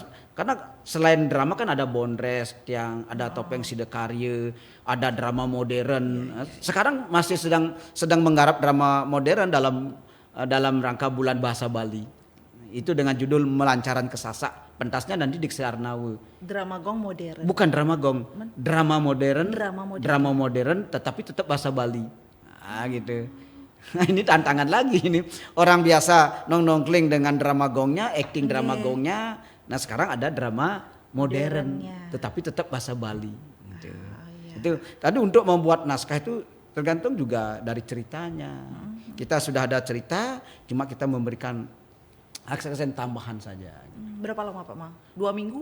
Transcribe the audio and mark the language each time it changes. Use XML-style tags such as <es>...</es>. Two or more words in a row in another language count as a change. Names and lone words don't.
<id>Karena selain drama kan ada bondres, yang ada topeng sidekarya, ada drama modern. Sekarang masih sedang menggarap drama modern dalam rangka bulan bahasa Bali. Itu dengan judul Melancaran Kesasak. Pentasnya nanti di Ksarnawe. Drama Gong modern. Bukan drama Gong, drama modern tetapi tetap bahasa Bali. Gitu. Nah, ini tantangan lagi ini. Orang biasa nongkleng dengan drama Gongnya, acting drama Gongnya. Nah, sekarang ada drama modern tetapi tetap bahasa Bali. Gitu. Itu tadi untuk membuat naskah itu tergantung juga dari ceritanya. Kita sudah ada cerita, cuma kita memberikan aksen tambahan saja. Berapa lama Pak Mang? 2 minggu?</id>